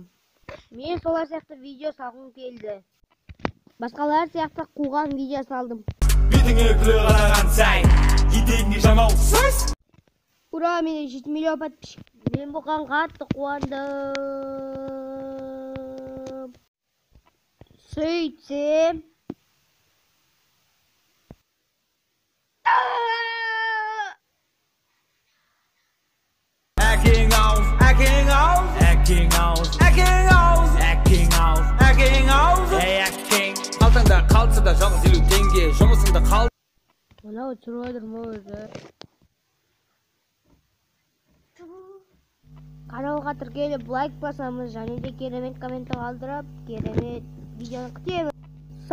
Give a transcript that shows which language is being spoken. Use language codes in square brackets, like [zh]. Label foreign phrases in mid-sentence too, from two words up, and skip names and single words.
[kk] Мен солар сияқты видео салғым келді. Басқалар сияқты қуған видео салдым. Бетіңе күле қараған сай, етегіңе жамау сөз. Ура, менде 7 миллион подписчик. Мен бұған қатты қуандым. Сөйтсем [en] Acting out, acting out, acting out, acting out, acting out, acting out. Hey acting. [kk] Қалтаңда қалса да жалғыз 50 теңге, жұмысыңда қал. Мынау тұрып отыр ма өзі? Каналға тіркеліп лайк басамыз және де керемет коммент қалдырып, керемет видеоны күтеміз.